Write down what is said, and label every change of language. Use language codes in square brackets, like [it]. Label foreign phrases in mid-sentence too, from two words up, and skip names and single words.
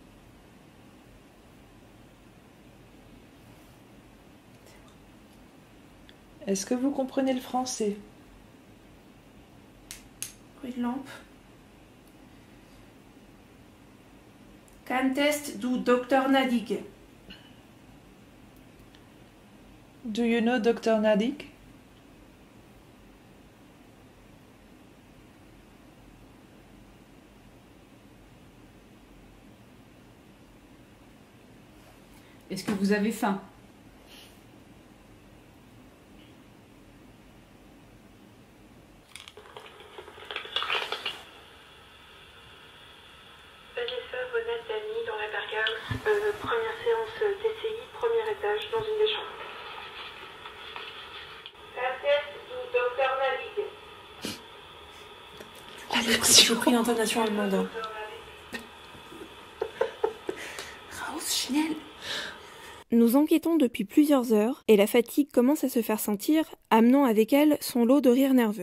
[fr] Est-ce que vous comprenez le français? Bruit de lampe. Qu'est-ce du docteur Nadig? [en] Do you know Dr. Nadik? [fr] Est-ce que vous avez faim? Vanessa, Vonette, Dani dans la Berghaus, première séance TCI, premier étage, dans une des chambres. Qu'est-ce du docteur j'ai pris l'intonation allemande. Hein. [de] Raus, schnell. [fr] Nous enquêtons depuis plusieurs heures et la fatigue commence à se faire sentir, amenant avec elle son lot de rires nerveux.